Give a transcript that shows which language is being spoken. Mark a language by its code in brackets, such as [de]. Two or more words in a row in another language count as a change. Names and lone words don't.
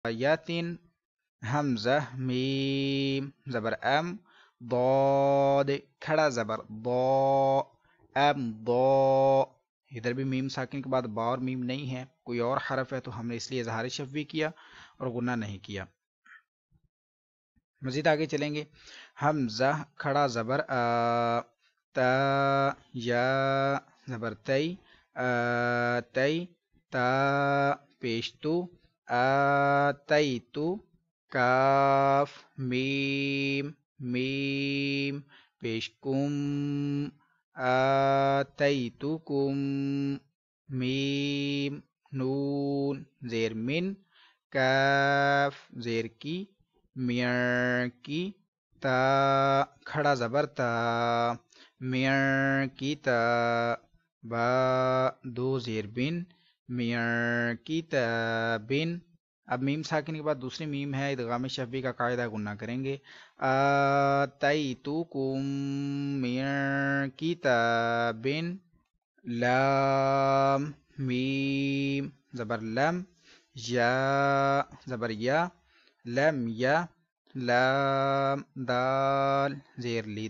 [ur] یاتن حمزہ میم زبر ام ضاد کھڑا زبر ضا ام ضا ادھر بھی میم ساکن کے بعد با اور میم نہیں ہے کوئی اور حرف ہے تو ہم نے اس لیے اظہار شفوی کیا اور غنہ نہیں کیا مزید آگے چلیں گے حمزہ کھڑا زبر آ تا یا زبر تی تی تا پیشتو آتیتو کاف میم میم پیشکم آتیتکم میم نون زیر من کاف زیر کی میاں کی تا کھڑا زبر تا میاں کی تا با دو زیر بن میاں کی تا بن اب میم ساکن کے بعد دوسری میم ہے ادغام شفوی کا قاعدہ گنہ کریں گے آتیتکم میاں کی تا بن لام میم زبر لم یا زبر یا لم یا لام دال زیر لید